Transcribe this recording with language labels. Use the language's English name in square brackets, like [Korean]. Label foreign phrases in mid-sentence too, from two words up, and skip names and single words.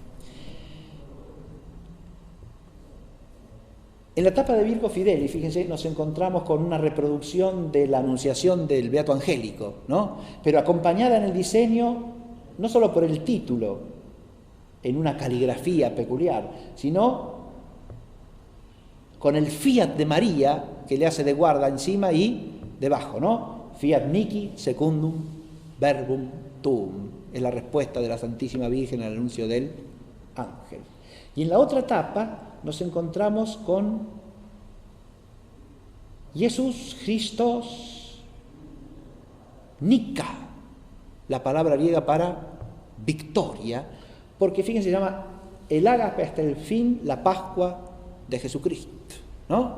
[Spanish] En la tapa de Virgo Fideli, fíjense, nos encontramos con una reproducción de la Anunciación del Beato Angélico, ¿no? Pero acompañada en el diseño no solo por el título, en una caligrafía peculiar, sino con el fiat de María, que le hace de guarda encima y debajo, ¿no? [Latin] Fiat mihi secundum verbum tuum. [Spanish] Es la respuesta de la Santísima Virgen al anuncio del ángel. Y en la otra tapa nos encontramos con Jesús [Greek] Χριστός νικά, [Spanish] la palabra griega para victoria, porque fíjense, se llama el ágape hasta el fin, la Pascua de Jesucristo, ¿no?